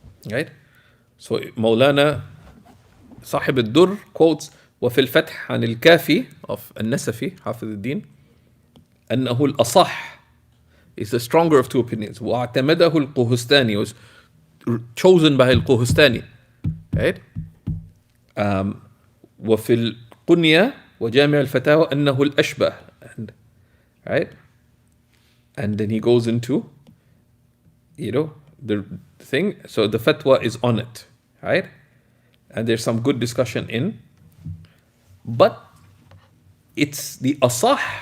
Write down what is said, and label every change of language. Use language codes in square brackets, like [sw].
[en] Right? So Maulana Sahib al-Durr quotes [ar] وفي الفتح عن الكافي [en] of [ar] النسفي حافظ الدين أنه الأصح [en] is the stronger of two opinions. [ar] واعتمده القهستاني, [en] was chosen by al-Quhustani. Right? [ar] وفي القنية وجامع الفتاوى أنه الأشبه. [en] Right? And then he goes into, the thing. So the fatwa is on it. Right? And there's some good discussion in. But it's the asah.